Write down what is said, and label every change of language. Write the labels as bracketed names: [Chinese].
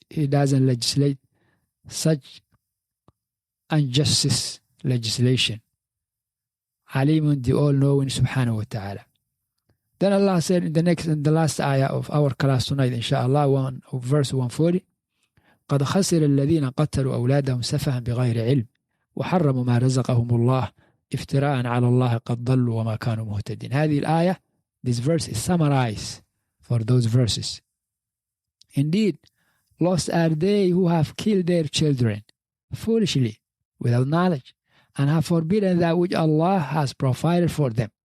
[English] He doesn't legislate such injustice legislation. Alimun, the all-knowing, subhanahu wa ta'ala. Then Allah said in the last ayah of our class tonight, inshallah, verse 140, [Arabic] قد خسر الذين قتلوا أولادهم سفها بغير علم وحرموا ما رزقهم الله افتراء على الله قد ضلوا وما كانوا مهتدين. هذه الآية, [English] this verse is summarized for those verses. Indeed, lost are they who have killed their children foolishly, without knowledge, and have forbidden that which Allah has provided for them.